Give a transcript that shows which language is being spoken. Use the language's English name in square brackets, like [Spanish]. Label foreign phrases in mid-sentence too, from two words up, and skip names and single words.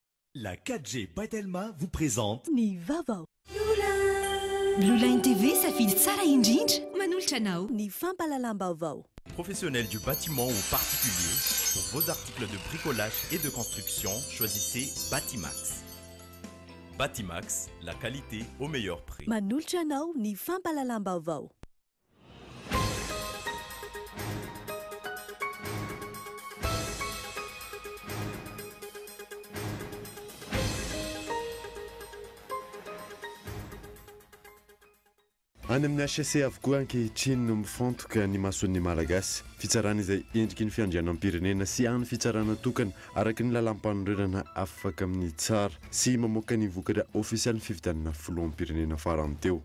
[French] La 4G Patelma vous présente [Malagasy] Ni Vavao. Blue Line TV safidy tsara indrindra manolotra anao. Ny fampalalam-baovao. [French] Professionnels du bâtiment ou particulier, pour vos articles de bricolage et de construction, choisissez Batimax. Batimax, la qualité au meilleur prix. [Malagasy] Manolotra anao ny fampalalam-baovao. Any amin'ny HCC avokoa ankehitriny no mifantoka ny mason'ny malagasy fitsarana izay endriky ny fiandrianam-pirenena sy any fitsarana tokana araky ny lalam-panorenana afaka amin'ny tsara sy mamoaka ny vokatra ofisialy ny fividianana filoham-pirenena farany teo.